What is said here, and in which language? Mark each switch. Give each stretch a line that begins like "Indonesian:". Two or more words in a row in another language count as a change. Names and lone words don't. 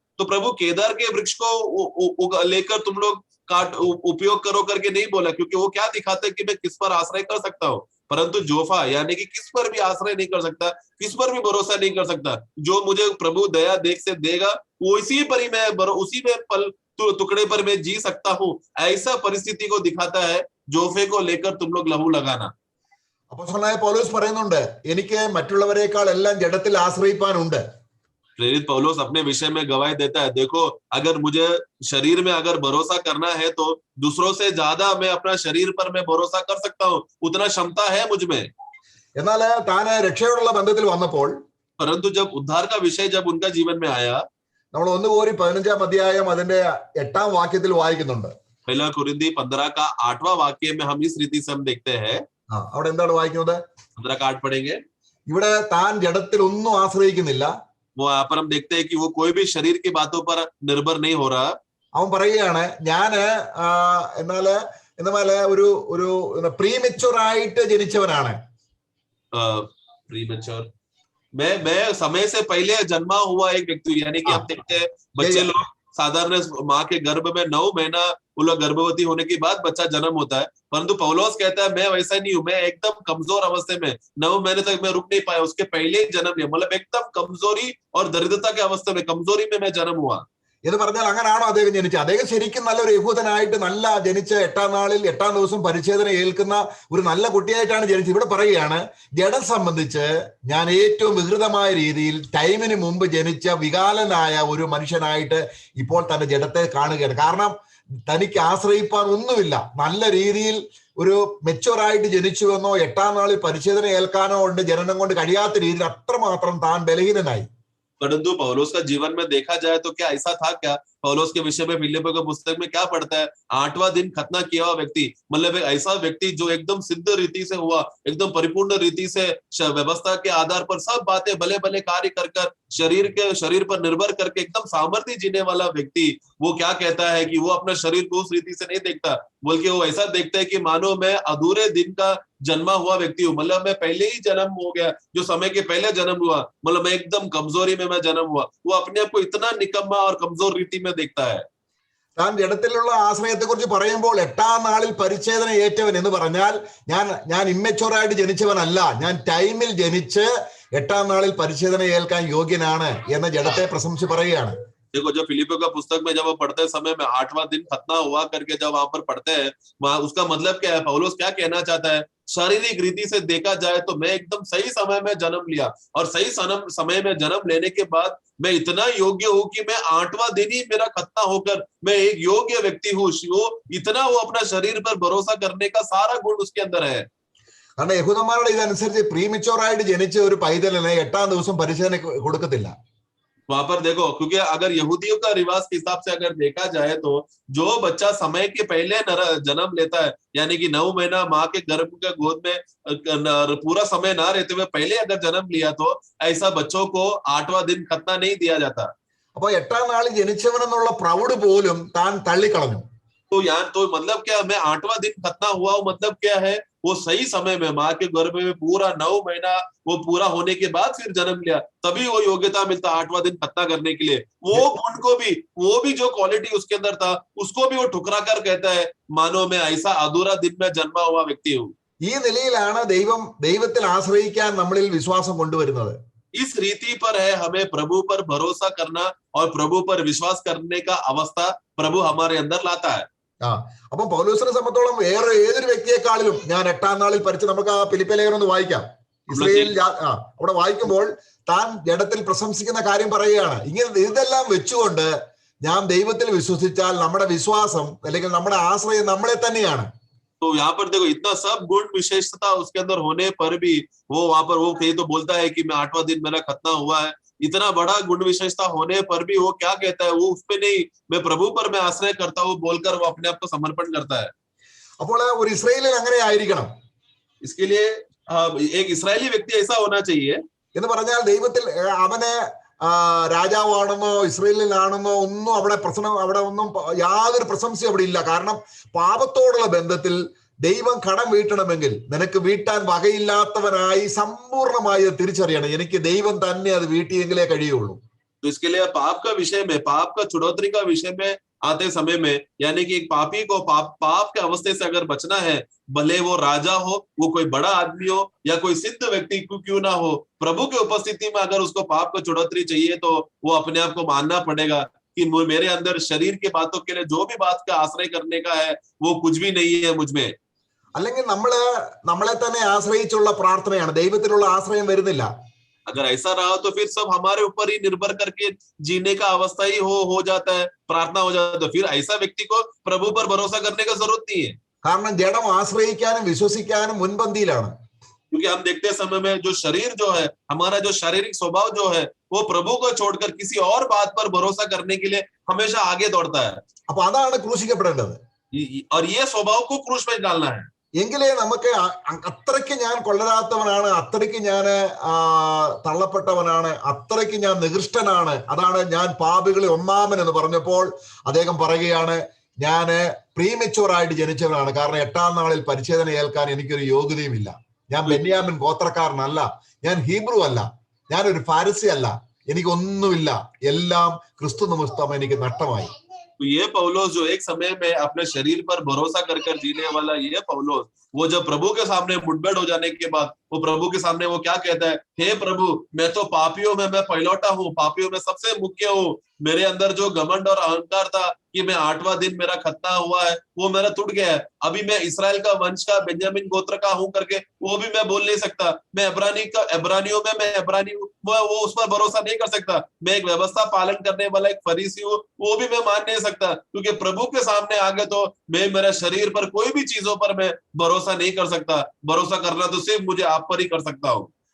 Hindi: तो प्रभु केदार के वृक्ष को लेकर तुम लोग उपयोग करो करके नहीं बोला, क्योंकि वो क्या दिखाता है कि मैं किस पर आश्रय कर सकता हूँ। परंतु जोफा यानी कि किस पर भी आश्रय नहीं कर सकता, किस पर भी भरोसा नहीं कर सकता, जो मुझे प्रभु दया देख से देगा उसी पर ही मैं उसी में पल टुकड़े पर मैं जी सकता हूँ। ऐसा परिस्थिति को दिखाता है जोफे को लेकर तुम लोग लहू लगाना।
Malayalam: അപ്പോസ്തലനായ പൗലോസ് പറയുന്നുണ്ട്, എനിക്ക് മറ്റുള്ളവരെക്കാൾ എല്ലാം ജഡത്തിൽ ആശ്രയിപ്പാനുണ്ട്.
Hindi: प्रेरित पौलुस अपने विषय में गवाही देता है, देखो अगर मुझे शरीर में अगर भरोसा करना है तो दूसरों से ज्यादा मैं अपना शरीर पर मैं भरोसा कर सकता हूँ, उतना क्षमता है मुझ में।
Malayalam: എന്നാൽ താൻ രക്ഷയോടുള്ള ബന്ധത്തിൽ വന്നപ്പോൾ,
Hindi: परंतु जब उद्धार का विषय जब उनका जीवन में आया,
Malayalam: നമ്മൾ 1 कोरिन्थी 15-ാം അധ്യായം അതിന്റെ 8-ാം വാക്യത്തിൽ വായിക്കുന്നുണ്ട്.
Hindi: पहला कुरिन्थी 15 का 8वां वाक्य में हम इस रीति से हम देखते हैं।
Malayalam: അവിടെ എന്താണ് വായിക്കുന്നത്?
Hindi: 15 का 8 पढ़ेंगे।
Malayalam: ഇവിടെ താൻ ജഡത്തിൽ ഒന്നും ആശ്രയിക്കുന്നില്ല.
Hindi: वो यहाँ पर हम देखते हैं कि वो कोई भी शरीर की बातों पर निर्भर नहीं हो रहा।
Malayalam: അവൻ പറയുകയാണ്, ഞാന് എന്നാല് ഒരു പ്രീമെച്യൂർ ആയിട്ട് ജനിച്ചവനാണ്.
Hindi: प्रीमेच्योर, मैं समय से पहले जन्मा हुआ एक व्यक्ति। यानी कि आप देखते हैं बच्चे लोग साधारण माँ के गर्भ में 9 महीना वो लोग गर्भवती होने के बाद बच्चा जन्म होता है, परंतु पौलुस कहता है मैं वैसा नहीं हूं, मैं एकदम कमजोर अवस्थे में 9 महीने तक मैं रुक नहीं पाया, उसके पहले ही जन्म लिया। मतलब एकदम कमजोरी और दरिद्रता के अवस्थे में, कमजोरी में मैं जन्म हुआ।
Malayalam: എന്ന് പറഞ്ഞാൽ അങ്ങനാണോ അദ്ദേഹം ജനിച്ചത്? അദ്ദേഹം ശരിക്കും നല്ലൊരു യഹൂദനായിട്ട് നല്ല ജനിച്ച 8-ാം നാളിൽ 8-ാം ദിവസം പരിച്ഛേദന ഏൽക്കുന്ന ഒരു നല്ല കുട്ടിയായിട്ടാണ് ജനിച്ചത്. ഇവിടെ പറയുകയാണ്, ജഡം സംബന്ധിച്ച് ഞാൻ ഏറ്റവും വികൃതമായ രീതിയിൽ ടൈമിന് മുമ്പ് ജനിച്ച വികാലനായ ഒരു മനുഷ്യനായിട്ട് ഇപ്പോൾ തന്റെ ജഡത്തെ കാണുകയാണ്. കാരണം തനിക്ക് ആശ്രയിപ്പാൻ ഒന്നുമില്ല. നല്ല രീതിയിൽ ഒരു മെച്ചുവറായിട്ട് ജനിച്ചുവെന്നോ 8-ാം നാളിൽ പരിച്ഛേദന ഏൽക്കാനോ ഉണ്ട് ജനനം കൊണ്ട് കഴിയാത്ത രീതിയിൽ അത്രമാത്രം താൻ ബലഹീനനായി.
Hindi: परंतु पौलुस का जीवन में देखा जाए तो क्या ऐसा था क्या पौलुस के विषय में फिलिप्पियों की पुस्तक में क्या पढ़ता है, 8वां दिन खतना किया हुआ व्यक्ति, मतलब एक ऐसा व्यक्ति जो एकदम सिद्ध रीति से हुआ, एकदम परिपूर्ण रीति से व्यवस्था के आधार पर सब बातें भले भले कार्य कर शरीर पर निर्भर करके एकदम सामर्थ्य जीने वाला व्यक्ति, वो क्या कहता है कि वो अपना शरीर को उस रीति से नहीं देखता, बल्कि वो ऐसा देखता है कि मानो मैं अधूरे दिन का जन्मा हुआ व्यक्ति हूँ, मतलब मैं पहले ही जन्म हो गया, जो समय के पहले जन्म हुआ, मतलब मैं एकदम कमजोरी में मैं जन्म हुआ। वो अपने आप को इतना निकम्मा और कमजोर रीति में देखता है।
Malayalam: താൻ ജഡത്തിലുള്ള ആശ്രയത്തെ കുറിച്ച് പറയുമ്പോൾ 8ാം നാളിൽ പരിച്ഛേദന ഏറ്റവൻ എന്ന് പറഞ്ഞാൽ ഞാൻ ഇമ്മച്ചുവറായിട്ട് ജനിച്ചവനല്ല, ഞാൻ ടൈമിൽ ജനിച്ച് 8ാം നാളിൽ പരിച്ഛേദന ഏൽക്കാൻ യോഗ്യനാണ് എന്ന ജഡത്തെ പ്രശംസിച്ച് പറയുകയാണ്.
Hindi: देखो, जब फिलिप्पियों का पुस्तक में जब वो पढ़ते समय में 8वां दिन खतना हुआ करके जब वहां पर पढ़ते हैं, उसका मतलब क्या है, पौलुस क्या कहना चाहता है, शारीरिक रीति से देखा जाए तो मैं एकदम सही समय में जन्म लिया, और सही समय में जन्म लेने के बाद मैं इतना योग्य हूं कि मैं 8वां दिन ही मेरा खतना होकर मैं एक योग्य व्यक्ति हूँ। इतना वो अपना शरीर पर भरोसा करने का सारा गुण उसके अंदर है।
Malayalam: കാരണം യഹൂദന്മാരുടെ ഇതനുസരിച്ച് പ്രീമിച്ചോറായിട്ട് ജനിച്ച ഒരു പൈതലിനെ 8ാം ദിവസം പരിശോധന കൊടുക്കത്തില്ല.
Hindi: वहां पर देखो, क्योंकि अगर यहूदियों का रिवाज के हिसाब से अगर देखा जाए तो जो बच्चा समय के पहले जन्म लेता है, यानी कि 9 महीना माँ के गर्भ के गोद में पूरा समय ना रहते हुए पहले अगर जन्म लिया तो ऐसा बच्चों को 8वां दिन खतना नहीं दिया जाता।
Malayalam: അപ്പൊ 8ാം നാളിൽ ജനിച്ചവനെന്നുള്ള പ്രൗഢ പോലും താൻ തള്ളിക്കളഞ്ഞു.
Hindi: तो यहाँ तो मतलब क्या, मैं 8वां दिन खतना हुआ हूँ, मतलब क्या है, वो सही समय में माँ के गर्भ में पूरा 9 महीना वो पूरा होने के बाद फिर जन्म लिया, तभी वो योग्यता मिलता 8वां दिन खतना करने के लिए। वो गुण को भी, वो भी जो क्वालिटी उसके अंदर था उसको भी वो ठुकरा कर कहता है, मानो मैं ऐसा अधूरा दिन में जन्मा हुआ व्यक्ति हूँ।
Malayalam: ഈ നിലയിലാണ് ദൈവത്തിൽ ആശ്രയിക്കാൻ നമ്മളിൽ വിശ്വാസം കൊണ്ടുവരുന്നത്.
Hindi: इस रीति पर है हमें प्रभु पर भरोसा करना और प्रभु पर विश्वास करने का अवस्था प्रभु हमारे अंदर लाता है।
Malayalam: അപ്പൊ പൗലോസിനെ സംബന്ധിച്ചോളം വേറെ ഏതൊരു വ്യക്തിയെക്കാളിലും ഞാൻ 8ാം നാളിൽ നമുക്ക് ആ ഫിലിപ്പിയ ലേഖനം ഒന്ന് വായിക്കാം. ഇസ്രായേൽ അവിടെ വായിക്കുമ്പോൾ താൻ ജഡത്തിൽ പ്രശംസിക്കുന്ന കാര്യം പറയുകയാണ്. ഇങ്ങനെ ഇതെല്ലാം വെച്ചുകൊണ്ട് ഞാൻ ദൈവത്തിൽ വിശ്വസിച്ചാൽ നമ്മുടെ വിശ്വാസം അല്ലെങ്കിൽ നമ്മുടെ ആശ്രയം നമ്മളെ തന്നെയാണ്.
Hindi: तो यहाँ पर देखो, इतना सब गुण विशेषता उसके अंदर होने पर भी वो वहां पर वो तो बोलता है कि मैं 8वां दिन मेरा खतना हुआ है, इतना बड़ा गुण विशेषता होने पर भी वो क्या कहता है, वो उस पे नहीं, मैं प्रभु पर मैं आश्रय करता हूँ बोलकर वो अपने आप को समर्पण करता है।
Malayalam: അപ്പോൾ ഒരു ഇസ്രായേലിൽ അങ്ങനെ ആയിരിക്കണം.
Hindi: इसके लिए एक इस्राएली व्यक्ति ऐसा होना चाहिए
Malayalam: എന്ന് പറഞ്ഞാൽ ദൈവത്തിൽ അവനെ രാജാവാണെന്നോ ഇസ്രായേലിലാണെന്നോ ഒന്നും അവിടെ ഒന്നും യാതൊരു പ്രശംസയും അവിടെ ഇല്ല. കാരണം പാപത്തോടുള്ള ബന്ധത്തിൽ ദൈവം കടം വീട്ടണമെങ്കിൽ നിനക്ക് വീട്ടാൻ വകയില്ലാത്തവനായി സമ്പൂർണമായി തിരിച്ചറിയണം. എനിക്ക് ദൈവം തന്നെ അത് വീട്ടിയെങ്കിലേ കഴിയുള്ളൂ.
Hindi: तो इसके लिए पाप का विषय में, पाप का छुड़ौती का विषय में आते समय में, यानी कि एक पापी को पाप के अवस्थे से अगर बचना है, भले वो राजा हो, वो कोई बड़ा आदमी हो या कोई सिद्ध व्यक्ति क्यों ना हो, प्रभु की उपस्थिति में अगर उसको पाप को छुड़ौती चाहिए तो वो अपने आप को मानना पड़ेगा कि मेरे अंदर शरीर की बातों के लिए जो भी बात का आश्रय करने का है वो कुछ भी नहीं है मुझ में।
Malayalam: അല്ലെങ്കിൽ നമ്മളെ തന്നെ ആശ്രയിച്ചുള്ള പ്രാർത്ഥനയാണ്, ദൈവത്തിലുള്ള ആശ്രയം വരുന്നില്ല.
Hindi: अगर ऐसा रहा तो फिर सब हमारे ऊपर ही निर्भर करके जीने का अवस्था ही हो जाता है, प्रार्थना हो जाता है, तो फिर ऐसा व्यक्ति को प्रभु पर भरोसा करने का जरूरत नहीं है.
Malayalam: കാരണം ജഡം ആശ്രയിക്കാനും വിശ്വസിക്കാനും മുൻപന്തിയിലാണ്.
Hindi: क्योंकि हम देखते समय में जो शरीर जो है, हमारा जो शारीरिक स्वभाव जो है, वो प्रभु को छोड़कर किसी और बात पर भरोसा करने के लिए हमेशा आगे दौड़ता है.
Malayalam: അപ്പൊ അതാണ് ക്രൂശിക്കപ്പെടേണ്ടത്.
Hindi: और ये स्वभाव को क्रूस में डालना है.
Malayalam: എങ്കിലേ നമുക്ക് അത്രയ്ക്ക് ഞാൻ കൊള്ളരാത്തവനാണ്, അത്രയ്ക്ക് ഞാൻ തള്ളപ്പെട്ടവനാണ്, അത്രയ്ക്ക് ഞാൻ നികൃഷ്ടനാണ്, അതാണ് ഞാൻ പാപികളിൽ ഒന്നാമൻ എന്ന് പറഞ്ഞപ്പോൾ അദ്ദേഹം പറയുകയാണ്, ഞാന് പ്രീമെച്യൂറായിട്ട് ജനിച്ചവനാണ്. കാരണം 8ാം നാളിൽ പരിച്ഛേദന ഏൽക്കാൻ എനിക്കൊരു യോഗ്യതയുമില്ല. ഞാൻ ബെന്യാമിൻ ഗോത്രക്കാരനല്ല, ഞാൻ ഹീബ്രു അല്ല, ഞാനൊരു ഫാരിസി അല്ല, എനിക്കൊന്നുമില്ല, എല്ലാം ക്രിസ്തു നിമിത്തം എനിക്ക് നഷ്ടമായി.
Hindi: तो ये पौलुस जो एक समय में अपने शरीर पर भरोसा कर जीने वाला ये पौलुस, वो जब प्रभु के सामने मुठभेड़ हो जाने के बाद वो प्रभु के सामने वो क्या कहता है, हे प्रभु, मैं तो पापियों में मैं पहिलौटा हूँ, पापियों में सबसे मुख्य हूँ, मेरे अंदर जो घमंड और अहंकार था कि मैं 8वां दिन मेरा खतना हुआ है वो मेरा टूट गया है, अभी मैं इस्राएल का वंश का बेंजामिन गोत्र का हूं करके वो भी मैं बोल नहीं सकता, मैं इब्रानियों में मैं इब्रानी हूँ, वो उस पर भरोसा नहीं कर सकता, मैं एक व्यवस्था पालन करने वाला एक फरीसी हूँ, वो भी मैं मान नहीं सकता, क्योंकि प्रभु के सामने आगे तो मैं मेरा शरीर पर कोई भी चीजों पर मैं भरोसा नहीं कर सकता, भरोसा करना तो सिर्फ मुझे आप पर ही कर सकता हूँ.